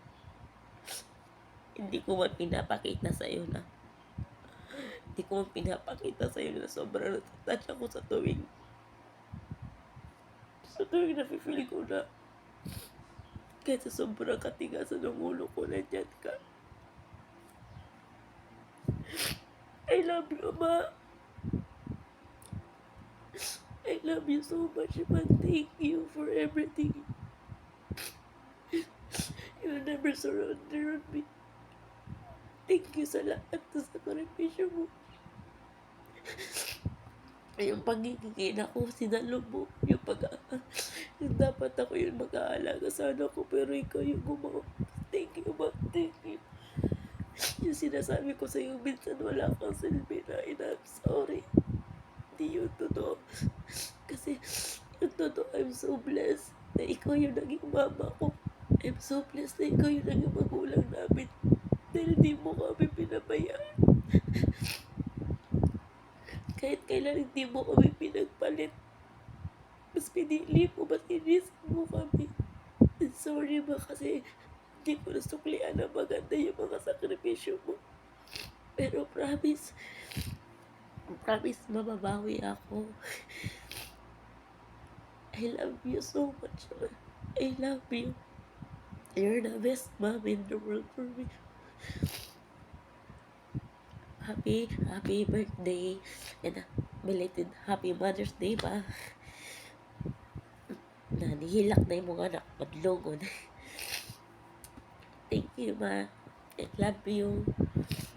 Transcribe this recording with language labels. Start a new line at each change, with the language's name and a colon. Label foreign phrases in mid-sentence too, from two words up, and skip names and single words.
Filipino: Hindi ko man pinapakita sa'yo na sobrang natatouch ako sa tuwing nafe-feel ko na kahit sa sobrang katigasan ng ulo ko, nandyan ka.
English: I love you, ma. I love you so much, man. Thank you for everything. You never surrender on me. Thank you
Filipino: sa lahat sa sakripisyo mo. Yung pagiging ina ko, sinalo mo. Yung dapat ako yung mag-aalaga sa anak ko, pero ikaw yung gumawa.
English: Thank you, ma. Thank you.
Filipino: Yung sinasabi ko sa'yo, minsan wala kang silbi na
English: I'm sorry.
Filipino: Hindi yun totoo. Kasi yung totoo,
English: I'm so blessed
Filipino: na ikaw yung naging mama ko.
English: I'm so blessed
Filipino: na ikaw yung naging magulang namin. Dahil hindi mo kami pinabayaan. Kahit kailan hindi mo kami pinagpalit. Mas pinili mo, mas inisip mo kami. And sorry ba kasi hindi ko nasuklian na maganda yung mga sakripisyo mo. Pero promise, mababawi ako.
English: I love you so much, man. I love you. You're the best mom in the world for me. Happy birthday and belated happy Mother's Day,
Filipino: pa. Nanihilak na yung mga anak, madlungon.
English: Thank you, ma. I love you.